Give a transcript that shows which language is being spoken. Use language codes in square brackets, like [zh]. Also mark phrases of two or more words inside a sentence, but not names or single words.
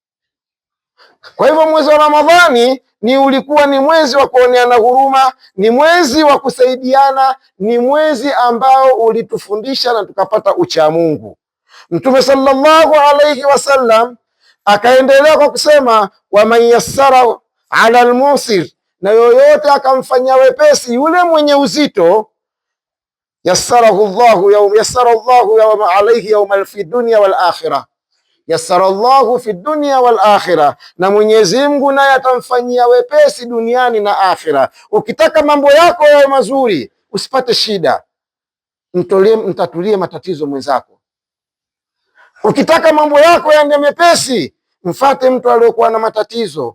[sw] Kwa hivyo mwezi wa Ramadhani ulikuwa ni mwezi wa kuoneana huruma, ni mwezi wa kusaidiana, ni mwezi ambao ulitufundisha na tukapata ucha Mungu. Mtume [ar] صلى الله عليه وسلم [sw] akaendelea kwa kusema, [ar] ومن يسر على المعسر, [sw] na yoyote akamfanyia wepesi yule mwenye uzito, [ar] يسر الله يوم عليه يوم في دنيا والآخرة يسر الله في دنيا والآخرة, [sw] na Mwenyezi Mungu naye atamfanyia wepesi duniani na akhira. Ukitaka mambo yako yawe mazuri, usipate shida, mtatulie matatizo mwenzako. Ukitaka mambo yako yaende mepesi, mfate mtu aliyokuwa na matatizo.